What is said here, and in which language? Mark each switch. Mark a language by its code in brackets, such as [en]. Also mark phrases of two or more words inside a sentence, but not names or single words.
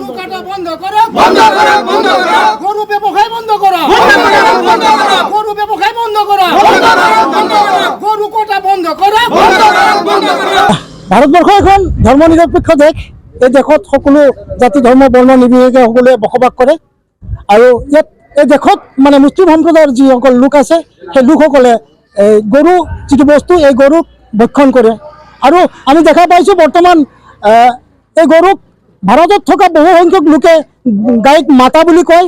[bn] গরু কাটা বন্ধ করো, গরু ব্যবসায় বন্ধ করো, গরু ব্যবসায় বন্ধ করো, গরু কাটা বন্ধ করো। [as] ভারতবর্ষ এখন ধর্ম নিৰপেক্ষ দেশ। এই দেশত সকলো জাতি ধৰ্ম বৰ্ণ নিৰ্বিশেষে সকলোৱে বসবাস কৰে আৰু ইয়াত এই দেশত মানে মুছলিম সম্প্ৰদায়ৰ যিসকল লোক আছে সেই লোকসকলে গৰু যিটো বস্তু এই গৰুক ভক্ষণ কৰে আৰু আমি দেখা পাইছোঁ বৰ্তমান এই গৰুক ভাৰতত থকা বহু সংখ্যক লোকে গাইক মাতা বুলি কয়।